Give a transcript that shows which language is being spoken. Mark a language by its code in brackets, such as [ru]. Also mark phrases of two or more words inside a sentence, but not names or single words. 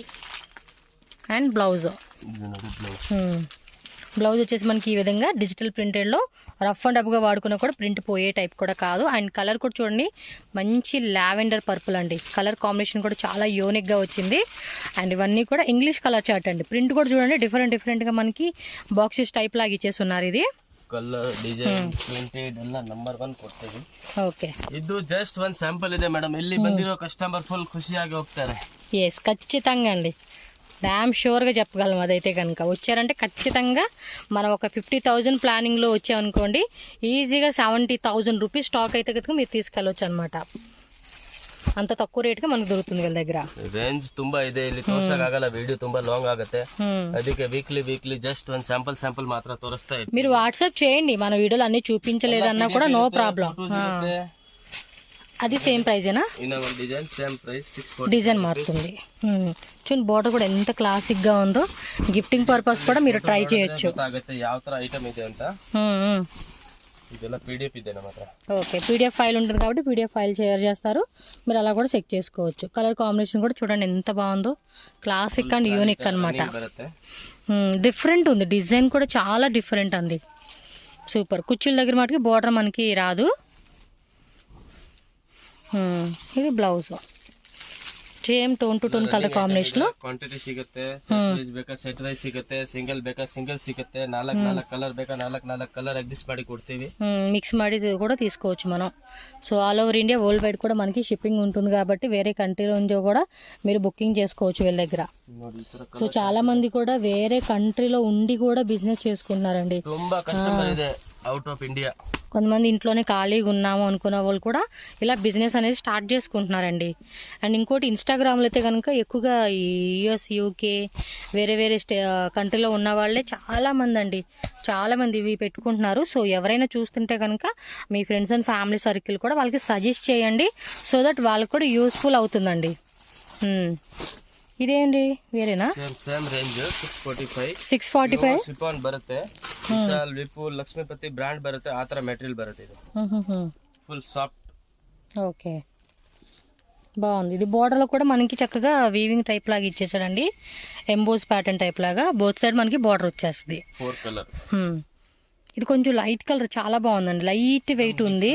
[te] అండ్ బ్లౌజ్ వచ్చేసి మనకి ఈ విధంగా డిజిటల్ ప్రింటెడ్లో [en] rough and tough [te] వాడుకున్నా కూడా ప్రింట్ పోయే టైప్ కూడా కాదు. అండ్ కలర్ కూడా చూడండి, మంచి [en] lavender purple [te] అండి. [en] colour combination [te] కూడా చాలా యూనిక్గా వచ్చింది. అండ్ ఇవన్నీ కూడా [en] English colour chart [te] అండి. ప్రింట్ కూడా చూడండి డిఫరెంట్గా మనకి [en] boxes type [te] లాగా ఇచ్చేసి ఉన్నారు. ఇది [en] colour design printed [kn] ಎಲ್ಲ ನಂಬರ್ 1 ಕೊಡ್ತೀವಿ. ಓಕೆ, ಇದು ಜಸ್ಟ್ ಒಂದು ಸ್ಯಾಂಪಲ್ ಇದೆ ಮೇಡಮ್. ಇಲ್ಲಿ ಬಂದಿರೋ ಕಸ್ಟಮರ್ ಫುಲ್ ಖುಷಿಯಾಗಿ ಹೋಗ್ತಾರೆ. [te] ఎస్, ఖచ్చితంగా అండి, [en] damn sure [te] చెప్పగలం. అదైతే కనుక వచ్చారంటే ఖచ్చితంగా మనం ఒక 50,000 ప్లానింగ్లో వచ్చామనుకోండి, ఈజీగా 70,000 రూపీస్ స్టాక్ అయితే కనుక మీరు తీసుకెళ్ళవచ్చు అనమాట. అంత తక్కువ రేట్గా మనకు దొరుకుతుంది వీళ్ళ దగ్గర. [kn] ರೇಂಜ್ ತುಂಬಾ ಇದೆ, ಇಲ್ಲಿ ತೋರ್ಸಕ್ಕಾಗಲ್ಲ, ವಿಡಿಯೋ ತುಂಬಾ ಲಾಂಗ್ ಆಗುತ್ತೆ. ಅದಕ್ಕೆ ವೀಕ್ಲಿ ಜಸ್ಟ್ ಒಂದು ಸ್ಯಾಂಪಲ್ ಮಾತ್ರ ತೋರಿಸ್ತಾ ಇದ್ದೀನಿ. [te] మీరు వాట్సాప్ చేయండి, మన వీడియోలు అన్ని చూపించలేదన్నా కూడా [en] no problem. [te] అది సేమ్ ప్రైజేనా? [en] design same price, [te] 640. డిజైన్ మారుతుంది. చూడండి బోర్డర్ కూడా ఎంత క్లాసిక్ గా ఉందో. [en] gifting purpose [te] కూడా మీరు ట్రై చేయొచ్చు. [kn] ಯಾವ ತರ ఐటమ్ ಇದೆ ಅಂತ. ಇದೆಲ್ಲ PDF ಇದೆ ನಮ್ಮ ಹತ್ರ. [te] ఓకే, [en] PDF file [te] ఉంటుంది కాబట్టి [en] PDF file share [te] చేస్తారు, మీరు అలా కూడా చెక్ చేసుకోవచ్చు. [en] colour combination [te] కూడా చూడండి ఎంత బాగుందో, [en] classic and unique [te] అన్నమాట. డిఫరెంట్ ఉంది, డిజైన్ కూడా చాలా డిఫరెంట్ అండి, సూపర్. కుర్చీల దగ్గర మటుకి బోర్డర్ మనకి రాదు. [en] ఇది blouse same tone to tone colour combination. [kn] ಕ್ವಾಂಟಿಟಿ ಸಿಗುತ್ತೆ, [en] set wise [kn] ಬೇಕಾ [en] set wise [kn] ಸಿಗುತ್ತೆ, ಸಿಂಗಲ್ ಬೇಕಾ ಸಿಂಗಲ್ ಸಿಗುತ್ತೆ, 4 కలర్ ಬೇಕಾ 4 కలర్ అడ్జస్ట్ ಮಾಡಿ ಕೊಡ್ತೀವಿ. [te] మిక్స్ ಮಾಡಿ కూడా తీసుకోవచ్చు మనం. సో [en] all over India world wide [te] కూడా మనకి షిప్పింగ్ ఉంటుంది కాబట్టి వేరే కంట్రీలో నుంచి కూడా మీరు బుకింగ్ చేసుకోవచ్చు వీళ్ళ దగ్గర. సో చాలా మంది కూడా వేరే కంట్రీలో ఉండి కూడా బిజినెస్ చేసుకుంటున్నారండి. [kn] ತುಂಬಾ కస్టమర్ ಇದೆ [en] out of India. [te] కొంతమంది ఇంట్లోనే ఖాళీగా ఉన్నాము అనుకున్న వాళ్ళు కూడా ఇలా బిజినెస్ అనేది స్టార్ట్ చేసుకుంటున్నారండి. అండ్ ఇంకోటి ఇన్స్టాగ్రామ్లో అయితే కనుక ఎక్కువగా ఈ US UK వేరే కంట్రీలో ఉన్న వాళ్ళే చాలామంది అండి, చాలామంది ఇవి పెట్టుకుంటున్నారు. సో ఎవరైనా చూస్తుంటే కనుక మీ [en] friends and family circle [te] కూడా వాళ్ళకి సజెస్ట్ చేయండి, [en] so that [te] వాళ్ళకి కూడా యూస్ఫుల్ అవుతుందండి. [kn] ಇದೇನ್ರಿ ಬೇರೆನಾ? [en] same range 645 [kn] ಶಿಫಾನ್ ಬರುತ್ತೆ. ವಿಶಾಲ್ ವಿಪುಲ್ ಲಕ್ಷ್ಮೀಪತಿ ಬ್ರಾಂಡ್ ಬರುತ್ತೆ, ಆ ತರ ಮೆಟೀರಿಯಲ್ ಬರುತ್ತೆ. [en] ಇದು full soft. [te] ఓకే, బాగుంది. ఇది బోర్డర్ లో కూడా మనకి చక్కగా [en] weaving type [te] లాగా ఇచ్చేసాడండి, [en] emboss pattern type [te] లాగా. [en] both side [te] మనకి బోర్డర్ వచ్చేస్తుంది. 4 కలర్. ఇది కొంచెం [en] light colour, [te] చాలా బాగుందండి, [en] light weight [te] ఉంది.